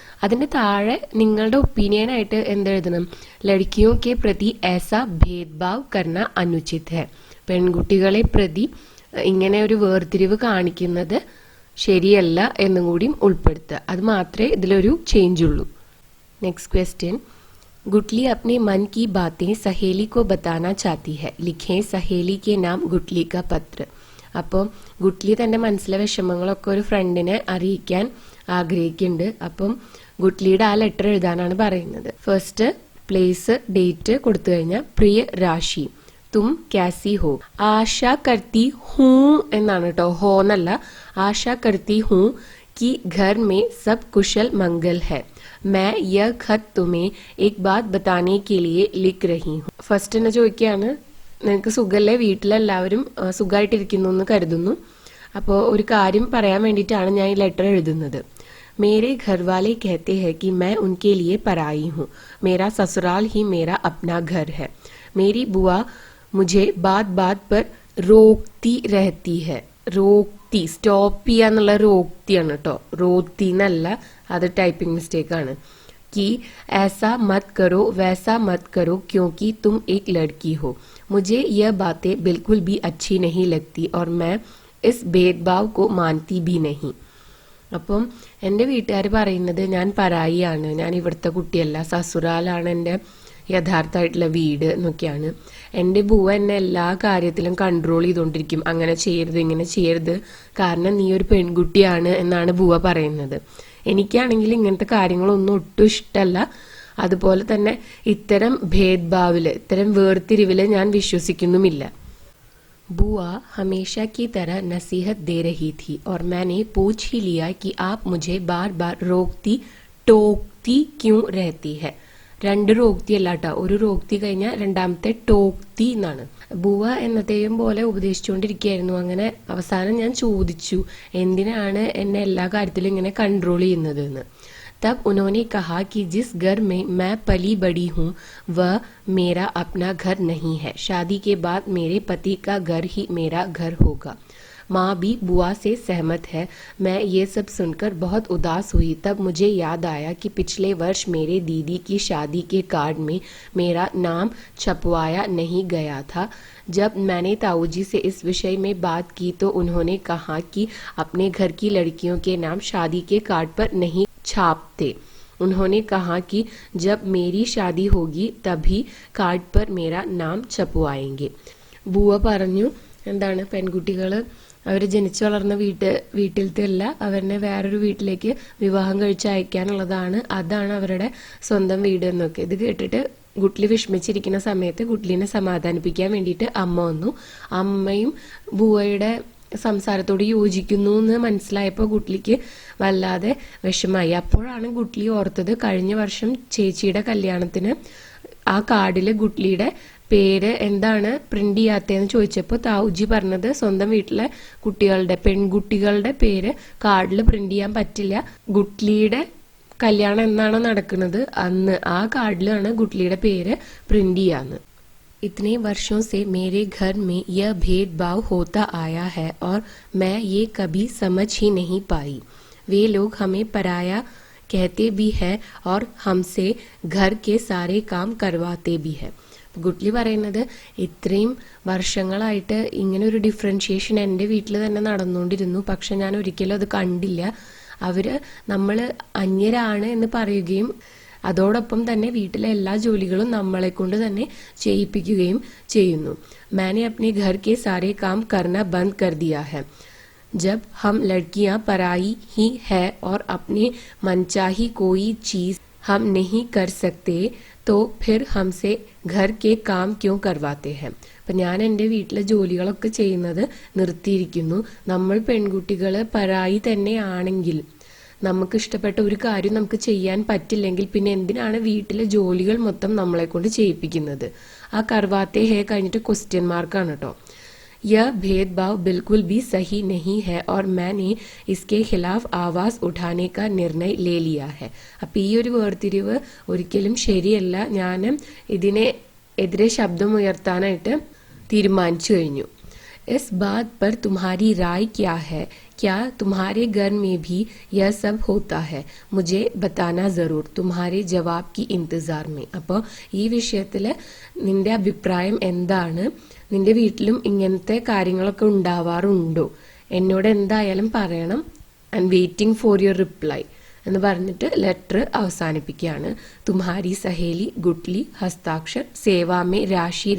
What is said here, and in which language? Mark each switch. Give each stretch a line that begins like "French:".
Malayalam: അതിന്റെ താഴെ നിങ്ങളുടെ ഒപ്പീനിയൻ ആയിട്ട് എന്തെഴുതണം,
Hindi: ലഡ്കിയോ കെ പ്രതി ऐसा भेदभाव करना अनुचित है.
Malayalam: പെൺകുട്ടികളെ പ്രതി ഇങ്ങനെ ഒരു വേർതിരിവ് കാണിക്കുന്നത് ശരിയല്ല എന്നും കൂടി ഉൾപ്പെടുത്തുക. അത് മാത്രമേ ഇതിലൊരു ചേഞ്ച് ഉള്ളൂ. Next question.
Hindi: गुटली अपने मन की बातें सहेली को बताना चाहती है, लिखें सहेली के नाम गुटली का पत्र.
Malayalam: അപ്പോൾ ഗുട്ട്ലി തന്റെ മനസ്സിലെ വിഷമങ്ങളൊക്കെ ഒരു ഫ്രണ്ടിനെ അറിയിക്കാൻ ആഗ്രഹിക്കുന്നുണ്ട്. അപ്പം ഗുട്ട്ലിയുടെ ആ ലെറ്റർ എഴുതാനാണ് പറയുന്നത്. ഫസ്റ്റ് പ്ലേസ്, ഡേറ്റ് കൊടുത്തു കഴിഞ്ഞാൽ
Hindi: പ്രിയ രാശി, തും കാസി ഹോ, ആശാ കർത്തി ഹൂ
Malayalam: എന്നാണ് കേട്ടോ, ഹോ എന്നല്ല.
Hindi: ആശാ കർത്തി ഹൂ कि घर में सब कुशल मंगल है. मैं यह खत तुम्हें एक बात बताने के लिए लिख रही हूँ.
Malayalam: ഫസ്റ്റ് തന്നെ ചോദിക്കുകയാണ്, നിനക്ക് സുഖല്ലേ, വീട്ടിലെല്ലാവരും സുഖമായിട്ടിരിക്കുന്നു എന്ന് കരുതുന്നു, അപ്പോൾ ഒരു കാര്യം പറയാൻ വേണ്ടിയിട്ടാണ് ഞാൻ ഈ ലെറ്റർ എഴുതുന്നത്.
Hindi: मेरे घर वाले कहते हैं कि मैं उनके लिए पराई हूँ, मेरा ससुराल ही मेरा अपना घर है. मेरी बुआ मुझे बात बात पर रोकती रहती है.
Malayalam: रोकती, സ്റ്റോപ്പ് ചെയ്യാന്നുള്ള रोकतीയാണ് കേട്ടോ, रोकती എന്നല്ല, അത് ടൈപ്പിംഗ് മിസ്റ്റേക്ക് ആണ്.
Hindi: कि ऐसा मत करो वैसा मत करो क्योंकि तुम एक लड़की हो. मुझे यह बातें बिल्कुल भी अच्छी नहीं लगती और मैं इस भेदभाव को मानती भी नहीं.
Malayalam: അപ്പം എൻ്റെ വീട്ടുകാർ പറയുന്നത് ഞാൻ പരായിയാണ്, ഞാൻ ഇവിടുത്തെ കുട്ടിയല്ല, സസുറാലാണ് എൻ്റെ യഥാർത്ഥമായിട്ടുള്ള വീട് എന്നൊക്കെയാണ്. എൻ്റെ ബുവ എന്നെ എല്ലാ കാര്യത്തിലും കൺട്രോൾ ചെയ്തുകൊണ്ടിരിക്കും, അങ്ങനെ ചെയ്യരുത് ഇങ്ങനെ ചെയ്യരുത്, കാരണം നീ ഒരു പെൺകുട്ടിയാണ് എന്നാണ് ബുവ പറയുന്നത്. എനിക്കാണെങ്കിൽ ഇങ്ങനത്തെ കാര്യങ്ങളൊന്നും ഒട്ടും ഇഷ്ടമല്ല. അതുപോലെ തന്നെ ഇത്തരം ഭേദ്ഭാവില്, ഇത്തരം വേർതിരിവില് ഞാൻ വിശ്വസിക്കുന്നുമില്ല.
Hindi: बुआ हमेशा की तरह नसीहत दे रही थी और मैंने पूछ ही लिया कि आप मुझे बार बार रोकती टोकती क्यों रहती है.
Malayalam: രണ്ട് റോക്തി അല്ല കേട്ടോ, ഒരു റോക്തി കഴിഞ്ഞാൽ രണ്ടാമത്തെ ടോക്തി എന്നാണ്. ബുവ എന്നത്തെയും പോലെ ഉപദേശിച്ചുകൊണ്ടിരിക്കുകയായിരുന്നു. അങ്ങനെ അവസാനം ഞാൻ ചോദിച്ചു, എന്തിനാണ് എന്നെ എല്ലാ കാര്യത്തിലും ഇങ്ങനെ കൺട്രോൾ ചെയ്യുന്നത് എന്ന്.
Hindi: तब उन्होंने कहा कि जिस घर में मैं पली बड़ी हूँ वह मेरा अपना घर नहीं है. शादी के बाद मेरे पति का घर ही मेरा घर होगा. माँ भी बुआ से सहमत है. मैं ये सब सुनकर बहुत उदास हुई. तब मुझे याद आया कि पिछले वर्ष मेरे दीदी की शादी के कार्ड में मेरा नाम छपवाया नहीं गया था. जब मैंने ताऊजी से इस विषय में बात की तो उन्होंने कहा कि अपने घर की लड़कियों के नाम शादी के कार्ड पर नहीं छापते. उन्होंने कहा कि जब मेरी शादी होगी तभी कार्ड पर मेरा नाम छपवाएंगे.
Malayalam: ബുവ പറഞ്ഞു, എന്താണ്, പെൺകുട്ടികൾ അവർ ജനിച്ചു വളർന്ന വീട്ടിലത്തെ അല്ല, അവരെ വേറൊരു വീട്ടിലേക്ക് വിവാഹം കഴിച്ച് അയക്കാനുള്ളതാണ്, അതാണ് അവരുടെ സ്വന്തം വീട് എന്നൊക്കെ. ഇത് കേട്ടിട്ട് ഗുട്ട്ലി വിഷമിച്ചിരിക്കുന്ന സമയത്ത് ഗുട്ട്ലിനെ സമാധാനിപ്പിക്കാൻ വേണ്ടിയിട്ട് അമ്മ വന്നു. അമ്മയും ബുവയുടെ സംസാരത്തോട് യോജിക്കുന്നു എന്ന് മനസ്സിലായപ്പോൾ ഗുട്ട്ലിക്ക് വല്ലാതെ വിഷമായി. അപ്പോഴാണ് ഗുട്ട്ലി ഓർത്തത്, കഴിഞ്ഞ വർഷം ചേച്ചിയുടെ കല്യാണത്തിന് ആ കാർഡിൽ ഗുട്ട്ലിയുടെ പേര് എന്താണ് പ്രിന്റ് ചെയ്യാത്തതെന്ന് ചോദിച്ചപ്പോൾ താവുജി പറഞ്ഞത് സ്വന്തം വീട്ടിലെ പെൺകുട്ടികളുടെ പേര് കാർഡിൽ പ്രിന്റ് ചെയ്യാൻ പറ്റില്ല, ഗുട്ട്ലിയുടെ കല്യാണം എന്നാണോ നടക്കുന്നത് അന്ന് ആ കാർഡിലാണ് ഗുട്ട്ലിയുടെ പേര് പ്രിന്റ് ചെയ്യാന്ന്.
Hindi: इतने वर्षों से मेरे घर में यह भेदभाव होता आया है और मैं ये कभी समझ ही नहीं पाई। वे लोग हमें पराया कहते भी है और हमसे घर के सारे काम करवाते भी है.
Malayalam: ഗുട്ട്ലി പറയുന്നത് ഇത്രയും വർഷങ്ങളായിട്ട് ഇങ്ങനെ ഒരു ഡിഫറൻഷിയേഷൻ എൻ്റെ വീട്ടിൽ തന്നെ നടന്നുകൊണ്ടിരുന്നു. പക്ഷെ ഞാൻ ഒരിക്കലും അത് കണ്ടില്ല. അവര് നമ്മൾ അന്യരാണ് എന്ന് പറയുകയും അതോടൊപ്പം തന്നെ വീട്ടിലെ എല്ലാ ജോലികളും നമ്മളെ കൊണ്ട് തന്നെ ചെയ്യിപ്പിക്കുകയും ചെയ്യുന്നു.
Hindi: मैंने अपने घर के सारे काम करना बंद कर दिया है. जब हम लड़कियां पराई ही है और अपने मनचाही कोई चीज हम नहीं कर सकते तो फिर हमसे घर के काम क्यों करवाते हैं.
Malayalam: അപ്പം ഞാൻ എൻ്റെ വീട്ടിലെ ജോലികളൊക്കെ ചെയ്യുന്നത് നിർത്തിയിരിക്കുന്നു. നമ്മൾ പെൺകുട്ടികൾ പരായി തന്നെയാണെങ്കിൽ നമുക്ക് ഇഷ്ടപ്പെട്ട ഒരു കാര്യം നമുക്ക് ചെയ്യാൻ പറ്റില്ലെങ്കിൽ പിന്നെ എന്തിനാണ് വീട്ടിലെ ജോലികൾ മൊത്തം നമ്മളെ കൊണ്ട് ചെയ്യിപ്പിക്കുന്നത്. ആ
Hindi: കർവാത്തെ ഹേ
Malayalam: കഴിഞ്ഞിട്ട് ക്വസ്റ്റ്യൻ മാർക്കാണ് കേട്ടോ.
Hindi: यह भेदभाव बिल्कुल भी सही नहीं है और मैंने इसके खिलाफ आवाज उठाने का निर्णय ले लिया है.
Malayalam: അപ്പം ഈ ഒരു വേർതിരിവ് ഒരിക്കലും ശരിയല്ല. ഞാൻ ഇതിനെ എതിരെ ശബ്ദമുയർത്താനായിട്ട് തീരുമാനിച്ചു കഴിഞ്ഞു.
Hindi: इस बात पर तुम्हारी राय क्या है? क्या तुम्हारे घर में भी यह सब होता है? मुझे बताना जरूर. तुम्हारे जवाब की इंतजार में.
Malayalam: അപ്പോൾ ഈ വിഷയത്തിൽ നിന്റെ അഭിപ്രായം എന്താണ്? നിന്റെ വീട്ടിലും ഇങ്ങനത്തെ കാര്യങ്ങളൊക്കെ ഉണ്ടാവാറുണ്ടോ? എന്നോട് എന്തായാലും പറയണം.
English: and waiting for your reply
Malayalam: എന്ന് പറഞ്ഞിട്ട് ലെറ്റർ അവസാനിപ്പിക്കുകയാണ്.
Hindi: തുമ്ഹാരി സഹേലി ഗുട്ട്ലി ഹസ്താക്ഷർ സേവാമേ രാശി.